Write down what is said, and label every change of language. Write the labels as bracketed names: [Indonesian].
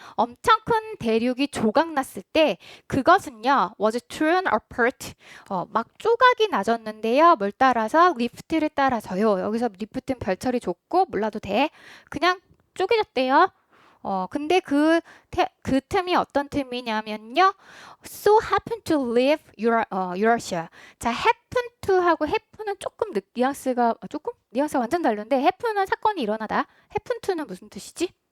[Korean] 엄청 큰 대륙이 조각 났을 때 그것은요 [English] was torn apart [Korean] 막 조각이 나졌는데요. 뭘 따라서? 리프트를 따라서요. 여기서 리프트는 별처리 줬고 몰라도 돼. 그냥 쪼개졌대요. 근데 그 틈이 어떤 틈이냐면요. [English] So happen to leave Eurasia. [Korean] 자, happen to 하고 happen은 조금 뉘앙스가 완전 다른데 happen은 사건이 일어나다. happen to는 무슨 뜻이지?